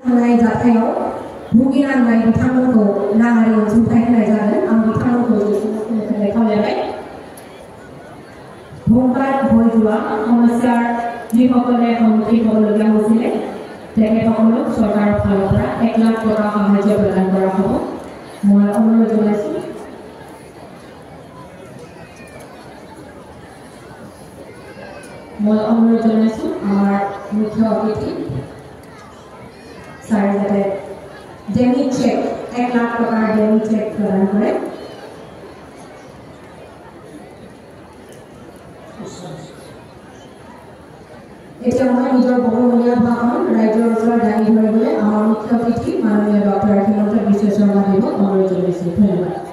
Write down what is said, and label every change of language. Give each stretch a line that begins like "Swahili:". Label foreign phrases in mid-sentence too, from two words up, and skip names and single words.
Bodo: थांनाय जाथायाव भुगिनांनाय बिथांमोनखौ राङारि अनसुंथाइ होनाय जागोन आं बिथांमोनखौ जौगाहोनो खावलायबाय
Assamese: ভূমপাত হৈ যোৱা সমস্যাৰ যিসকলে সন্মুখীন হ'বলগীয়া হৈছিলে তেখেতসকলক চৰকাৰৰ ফালৰ পৰা 1 লাখ টকা সাহায্য প্ৰদান কৰা হ'ব মই অনুৰোধ জনাইছোঁ আমাৰ মুখ্য অতিথি ছাৰ যাতে
English: dummy cheque
Assamese: 1 লাখ টকাৰ
English: dummy cheque
Assamese: প্ৰদান কৰে এতিয়া মই নিজৰ বহুমূলীয়া ভাষণ ৰাজ্যৰ ওচৰত দাঙি ধৰিবলৈ আমাৰ মুখ্য অতিথি মাননীয় ডক্টৰ হিমন্ত বিশ্ব শৰ্মা দেৱক অনুৰোধ জনাইছোঁ ধন্যবাদ